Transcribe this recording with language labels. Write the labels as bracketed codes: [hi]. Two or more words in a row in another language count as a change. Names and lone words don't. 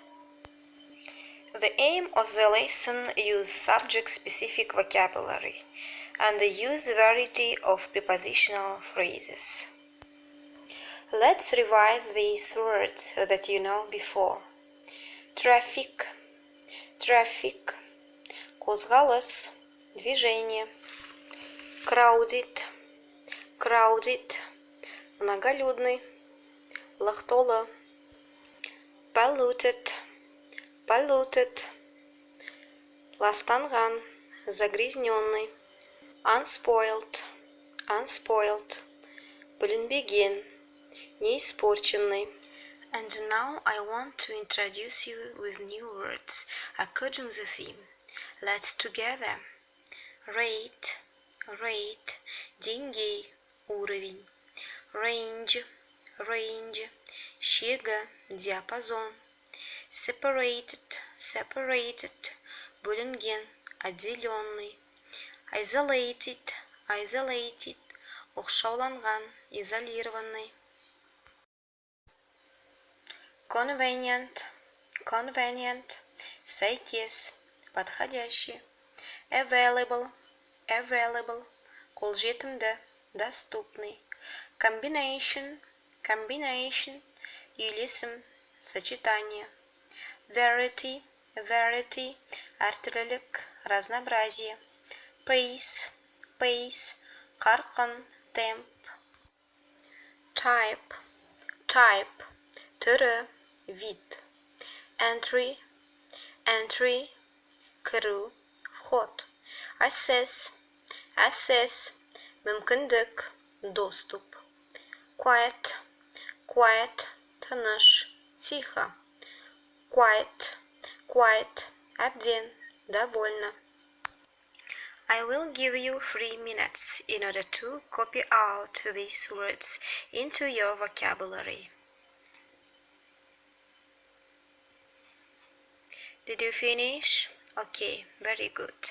[en] The aim of the lesson: use subject-specific vocabulary and use variety of prepositional phrases. Let's revise these words that you know before. Traffic, traffic, [kk] қозғалыс, движение. [en] Crowded, crowded, многолюдный, [kk] лық толы. [en] Polluted, polluted, ластанған, загрязненный. Unspoiled, unspoiled, бүлінбеген, неиспорченный. And now I want to introduce you with new words according to the theme. Let's together. Rate, rate, [kk] деңгей, уровень. [en] Range, range, шегі, диапазон. Separated, separated, [kk] бөлінген, отделенный. [en] Isolated, isolated, оқшауланған, изолированный. Convenient, convenient, [kk] сәйкес, подходящий. [en] Available, available, [kk] қолжетімді, доступный. [en] Combination, combination, үйлесім, сочетание. Variety, variety, [kk] әртүрлілік, разнообразие. [en] Pace, pace, қарқын, темп. Type, type, [kk] түрі, вид. [en] Entry, entry, [kk] кіру, вход. [en] Access, access, [kk] мүмкіндік, доступ. [en] Quiet, quiet, тыныш, тихо. Quiet, quiet, әбден, довольно. I will give you 3 minutes in order to copy out these words into your vocabulary. Did you finish? Okay, very good.